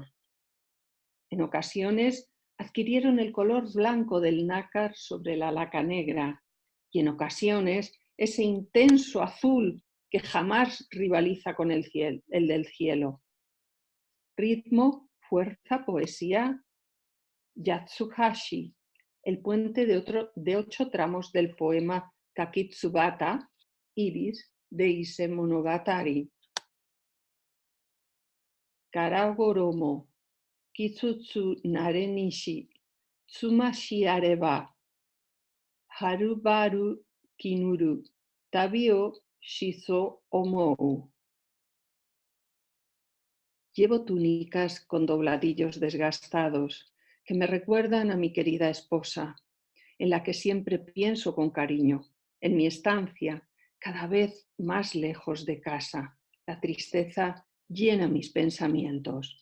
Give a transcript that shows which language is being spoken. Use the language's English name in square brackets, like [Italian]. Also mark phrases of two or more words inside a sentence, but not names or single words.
[Spanish] En ocasiones adquirieron el color blanco del nácar sobre la laca negra y en ocasiones ese intenso azul que jamás rivaliza con el del cielo. Ritmo, fuerza, poesía, Yatsuhashi, el puente de 8 tramos del poema Kakitsubata, Iris, de Ise Monogatari. [Japanese] 唐衣、きつつ なれ にし、つましあれば、はるばる きぬる、旅を しぞ思ふ. [Spanish] Llevo túnicas con dobladillos desgastados que me recuerdan a mi querida esposa, en la que siempre pienso con cariño, en mi estancia, cada vez más lejos de casa. La tristeza llena mis pensamientos.